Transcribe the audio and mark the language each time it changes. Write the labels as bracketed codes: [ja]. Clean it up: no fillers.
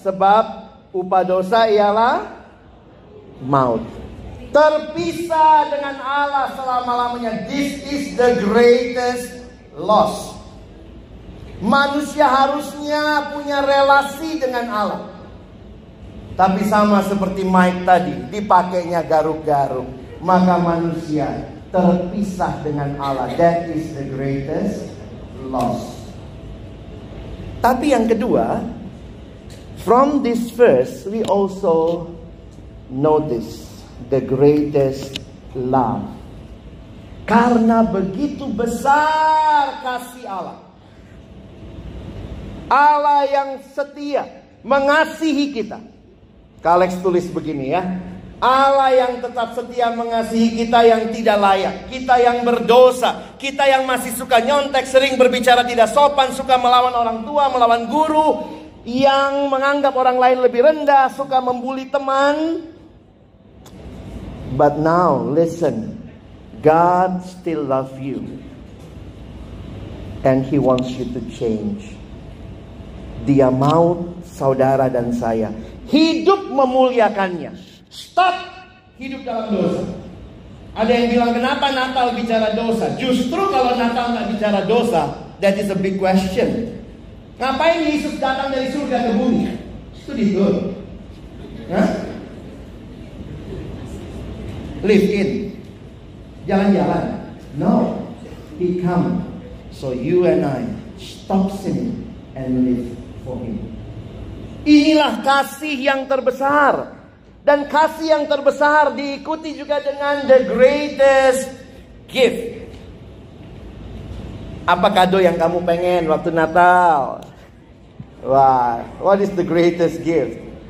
[id] Sebab upah dosa ialah maut. Terpisah dengan Allah selama-lamanya. [en] This is the greatest loss. [id] Manusia harusnya punya relasi dengan Allah. Tapi sama seperti Mike tadi, dipakainya garuk-garuk. Maka manusia terpisah dengan Allah. [en] That is the greatest loss. [id] Tapi yang kedua, [en] from this verse we also notice the greatest love. [id] Karena begitu besar kasih Allah. Allah yang setia mengasihi kita. Kak Alex tulis begini ya. Allah yang tetap setia mengasihi kita yang tidak layak. Kita yang berdosa. Kita yang masih suka nyontek, sering berbicara tidak sopan, suka melawan orang tua, melawan guru, yang menganggap orang lain lebih rendah, suka membuli teman. [en] But now listen, God still loves you. And He wants you to change. [id] Dia mau saudara dan saya hidup memuliakannya. Stop hidup dalam dosa. Ada yang bilang, kenapa Natal bicara dosa? Justru kalau Natal nggak bicara dosa, [en] that is a big question. [id] Ngapain Yesus datang dari surga ke bumi? Studi tour. [en] Live in. [id] Jalan-jalan. [en] No. He come. So you and I stop sinning and live for Him. [id] Inilah kasih yang terbesar. Dan kasih yang terbesar diikuti juga dengan [en] the greatest gift. [id] Apa kado yang kamu pengen waktu Natal? [en] Wah, what is the greatest gift?